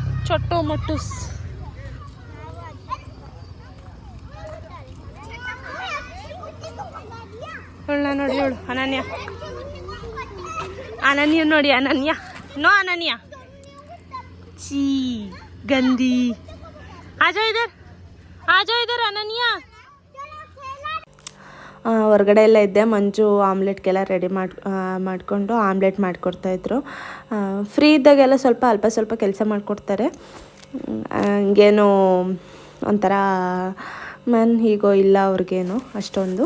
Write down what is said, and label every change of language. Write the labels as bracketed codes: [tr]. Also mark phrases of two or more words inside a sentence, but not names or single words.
[kn] ಚೊಟ್ಟು ಮೊಟ್ಟುಸ್. ನೋಡಿ ಇವಳು ಅನನ್ಯ. ಅನನ್ಯ ನೋಡಿ, ಅನನ್ಯ ನೋ ಅನನ್ಯ [hi] ची गंदी. आ जाओ इधर अनन्या. [kn] ಹೊರಗಡೆ ಎಲ್ಲ ಇದ್ದೆ. ಮಂಜು ಆಮ್ಲೆಟ್ಗೆಲ್ಲ ರೆಡಿ ಮಾಡಿಕೊಂಡು ಆಮ್ಲೆಟ್ ಮಾಡಿಕೊಡ್ತಾಯಿದ್ರು. ಫ್ರೀ ಇದ್ದಾಗೆಲ್ಲ ಅಲ್ಪ ಸ್ವಲ್ಪ ಕೆಲಸ ಮಾಡಿಕೊಡ್ತಾರೆ. ಹಂಗೇನು ಒಂಥರ ಹೀಗೋ ಇಲ್ಲ ಅವ್ರಿಗೇನು ಅಷ್ಟೊಂದು.